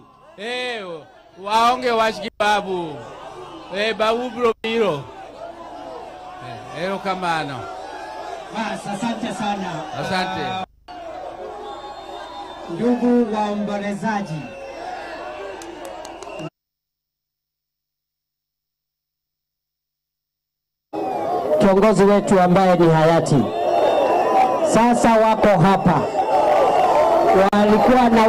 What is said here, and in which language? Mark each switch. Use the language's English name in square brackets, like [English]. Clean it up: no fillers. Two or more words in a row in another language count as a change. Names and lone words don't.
[Luo (Kenya and Tanzania)] Waonge wach gi babu. Babu bro biro. Erokamano. [Swahili] Bas, asante sana. Asante. Ndugu waombolezaji, kiongozi wetu ambaye ni hayati sasa wako hapa, walikuwa